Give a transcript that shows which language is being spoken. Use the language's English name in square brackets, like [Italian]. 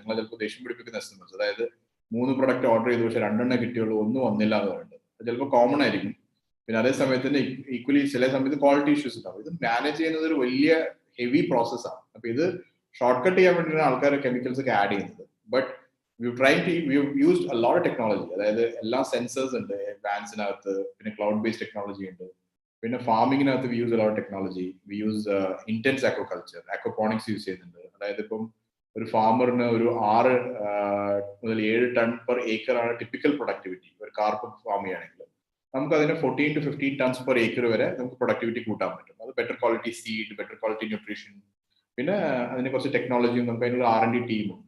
[Malayalam] നിങ്ങൾ ചിലപ്പോൾ ദേഷ്യം പിടിപ്പിക്കുന്ന SMS, അതായത് 3 പ്രൊഡക്റ്റ് ഓർഡർ ചെയ്തു പക്ഷെ 2 കിട്ടിയുള്ളൂ, 1 വന്നില്ല എന്ന് പറയുന്നത്. അത് ചിലപ്പോൾ കോമൺ ആയിരിക്കും. പിന്നെ അതേ സമയത്ത് തന്നെ ഈക്വലി ചില സമയത്ത് ക്വാളിറ്റി ഇഷ്യൂസ് ഉണ്ടാവും. ഇത് മാനേജ് ചെയ്യുന്നത് ഒരു വലിയ ഹെവി പ്രോസസ്സാണ്. അപ്പൊ ഇത് ഷോർട്ട് കട്ട് ചെയ്യാൻ വേണ്ടിയിട്ടാണ് ആൾക്കാർ കെമിക്കൽസ് ഒക്കെ ആഡ് ചെയ്യുന്നത്. [English] But we've used a lot of technology. [Malayalam] അതായത് എല്ലാ സെൻസേഴ്സ് ഉണ്ട് വാൻസിനകത്ത്, പിന്നെ ക്ലൗഡ് ബേസ്ഡ് ടെക്നോളജി ഉണ്ട്, പിന്നെ ഫാമിങ്ങിനകത്ത് [English] we use a lot of technology. We use intense aquaculture, aquaponics [Malayalam] use ചെയ്യുന്നുണ്ട്. അതായത് ഇപ്പം ഒരു ഫാമറിന് ഒരു 6 മുതൽ 7 ടൺ പെർ ഏക്കർ ആണ് ടിപ്പിക്കൽ പ്രൊഡക്ടിവിറ്റി ഒരു കാർപ്പ് ഫാം ചെയ്യുകയാണെങ്കിൽ. നമുക്ക് അതിനെ 14 to 15 ടൺസ് പെർ ഏക്കർ വരെ നമുക്ക് പ്രൊഡക്ടിവിറ്റി കൂട്ടാൻ പറ്റും. അത് better quality seed, better quality nutrition, പിന്നെ അതിന് കുറച്ച് ടെക്നോളജിയും നമുക്ക് അതിനുള്ള R&D ടീമും.